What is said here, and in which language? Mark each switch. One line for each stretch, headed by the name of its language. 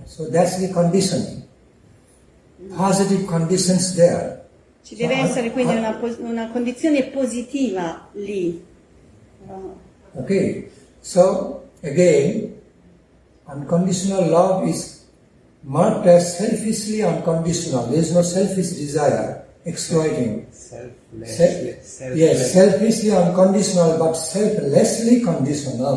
English: So that's the conditioning. Positive conditions there.
Italian: Ci deve essere quindi una condizione positiva lì.
English: Okay, so again, unconditional love is marked as selfishly unconditional. There is no selfish desire, exploiting. Selfishly unconditional, but selflessly conditional.